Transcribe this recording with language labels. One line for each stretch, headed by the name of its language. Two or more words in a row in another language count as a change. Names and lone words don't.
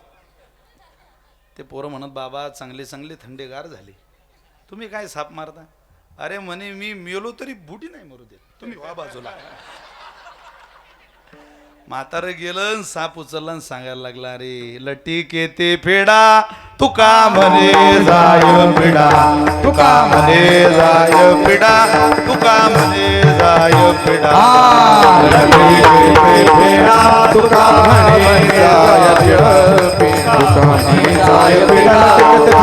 Marathi: ते पोरं म्हणत बाबा चांगले चांगले थंडेगार झाले, तुम्ही काय साप मारता? अरे म्हणे मी मेलो तरी बुटी नाही मरू देत, तुम्ही वा बाजूला. म्हातारं गेलं, साप उचलला आणि सांगायला लागला, अरे लटीक येते फेडा तुका म्हणे जाय पिडा, तुका म्हणे जाय पिडा, तुका म्हणे जाय पिडा. लटीक येते फेडा तुका म्हणे जाय पिडा, तुका म्हणे जाय पिडा.